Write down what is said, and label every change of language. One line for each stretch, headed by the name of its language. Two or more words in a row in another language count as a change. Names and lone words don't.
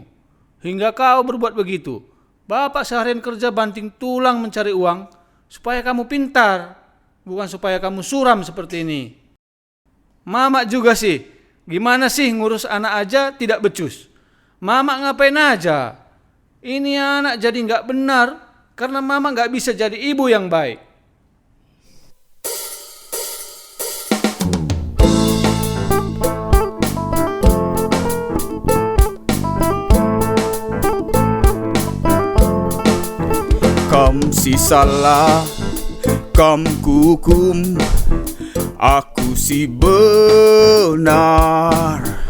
Indonesian: Hingga kau berbuat begitu. Bapak seharian kerja banting tulang mencari uang supaya kamu pintar, bukan supaya kamu suram seperti ini. Mama juga sih, gimana sih ngurus anak aja tidak becus. Mama ngapain aja? Ini anak jadi nggak benar karena mama nggak bisa jadi ibu yang baik.
Batak Karo: Kam si salah, kam kukum, aku si benar.